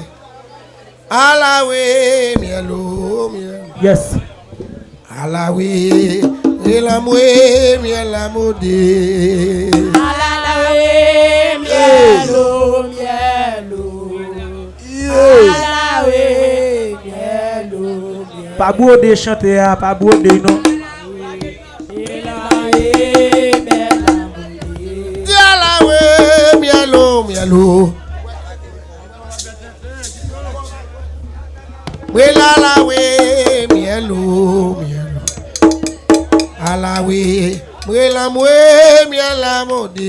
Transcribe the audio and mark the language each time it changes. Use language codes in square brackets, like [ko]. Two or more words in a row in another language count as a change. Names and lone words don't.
[en] Alawe mielo mielo. Yes. Alawe elamwe mielamode. Alawe mielo mielo. Alawe mielo mielo. [fr] Pas beau de chanter, pas beau de non. Di alawe mielo mielo. Welalawe mielo mielo. Alawe mwelamwe mielamode.